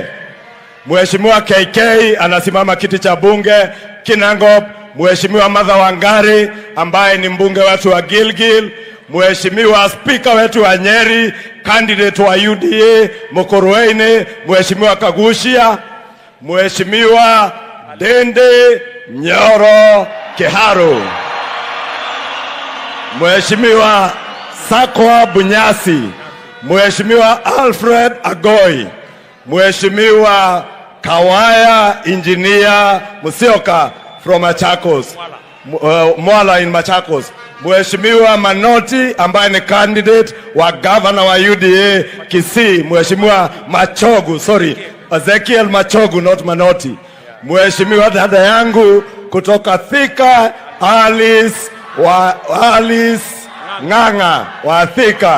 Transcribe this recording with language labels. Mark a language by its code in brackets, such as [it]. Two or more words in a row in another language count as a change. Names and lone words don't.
[sw] Mheshimiwa KK anasimama kiti cha bunge Kinangop. Mheshimiwa Martha Wangari ambaye ni mbunge wetu wa Gilgil. Mheshimiwa Speaker wetu wa Nyeri, candidate wa UDA Mokorweine, Mheshimiwa Kagushia. Mheshimiwa Dende Nyoro Kiharu. Mheshimiwa Sakwa Bunyasi. Mheshimiwa Alfred Agoi. Mheshimiwa Kawaya Engineer Musioka from Machakos, Mwala in Machakos. Mheshimiwa Manoti ambaye ni candidate wa governor wa UDA KISII. Mheshimiwa Machogu, sorry, Ezekiel Machogu, not Manoti. Mheshimiwa dada yangu kutoka Thika, Alice Ng'ang'a wa Thika.